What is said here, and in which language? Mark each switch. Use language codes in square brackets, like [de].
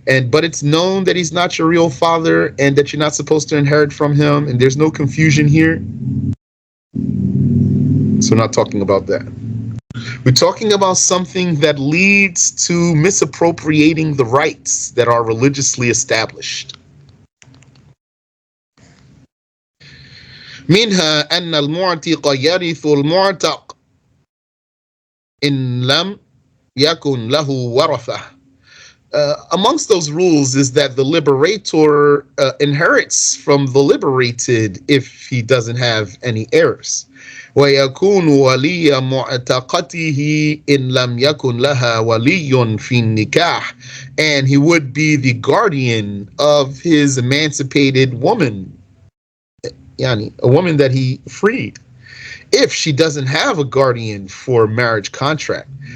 [en] But it's known that he's not your real father and that you're not supposed to inherit from him, and there's no confusion here. So we're not talking about that. We're talking about something that leads to misappropriating the rights that are religiously established. [ar] منها أن المعتق يرث المعتق إن لم يكن له ورثة. [en] Amongst those rules is that the liberator inherits from the liberated if he doesn't have any heirs. [ar] ويكون ولي معتقته إن لم يكن لها ولي في النكاح, [en] and he would be the guardian of his emancipated woman, yani a woman that he freed, if she doesn't have a guardian for marriage contract.